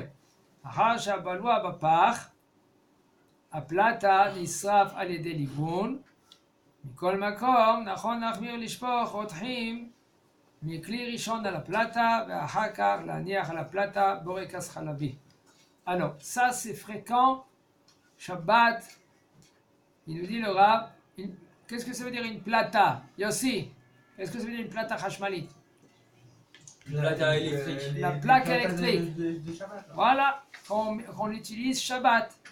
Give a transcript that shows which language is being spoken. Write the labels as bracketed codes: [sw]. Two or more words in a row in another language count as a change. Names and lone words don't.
[he] אחר שהבלוע בפח, הפלטה נשרף על ידי ליבון. מכל מקום, נכון להחמיר לשפוך רותחים מכלי ראשון על הפלטה, ואחר כך להניח על הפלטה בורקס חלבי. [fr] Alors, ça c'est fréquent, Shabbat, il nous dit le Rav, qu'est-ce que ça veut dire une plata? Yossi, qu'est-ce que ça veut dire une [he] פלטה חשמלית? [fr] Plata électrique. La plaque électrique. Voilà, qu'on utilise Shabbat.